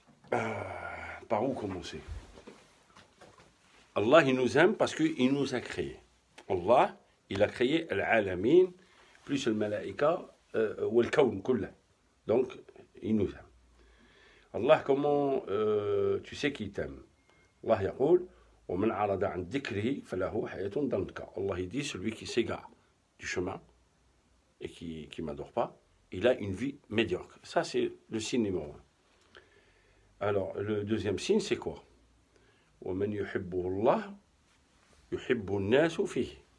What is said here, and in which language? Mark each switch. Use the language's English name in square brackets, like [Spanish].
[French] Par où commencer? Allah, il nous aime parce qu'il nous a créés. Allah, il a créé al-alamin, plus le malaïka, ou le [Arabic] kawn kullah. [French] Donc, il nous aime. Allah, comment tu sais qu'il t'aime? [Arabic] Allah يقول ومن عرض عن ذكره فله حياة ضنكا. [French] Allah il dit celui qui s'égare du chemin et qui m'adore pas, il a une vie médiocre. Ça c'est le signe numéro 1. Alors le deuxième signe c'est quoi? [Arabic] ومن يحبه الله يحب الناس فيه.